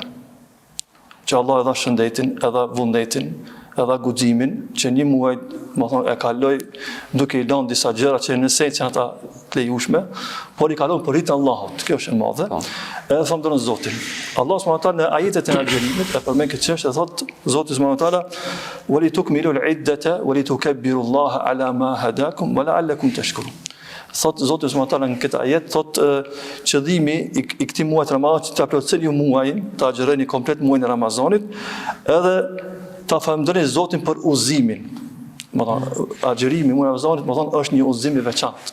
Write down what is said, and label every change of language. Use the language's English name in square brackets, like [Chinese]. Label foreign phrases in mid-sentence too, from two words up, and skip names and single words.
[Albanian] Që Allah e dha shëndetin, edhe vullnetin, edhe guximin, që një muaj më thonë, e kaloj duke i lënë disa gjëra që në esencë janë ata të lejushme, por i kalon për rritë Allahut. Kjo është e madhe. Edhe falenderojnë Zotin. Allah [Arabic] سبحانه وتعالى [Albanian] në ajetet e agjerimit e përmend këtë çështje, thotë Zoti [Arabic] سبحانه وتعالى: "ولتكملوا العدة ولتكبروا الله على ما هداكم ولعلكم تشكرون." [Albanian] Thotë Zoti [Arabic] سبحانه وتعالى [Albanian] në këtë ajet, thotë qëllimi i këtij muaji Ramazan që ta plotësoni ju muajin, ta agjeroni komplet muajin e Ramazanit, edhe ta falenderoni Zotin për udhëzimin. më thonë, agjerimi muaj Ramazanit, më thonë, është një udhëzim i veçantë.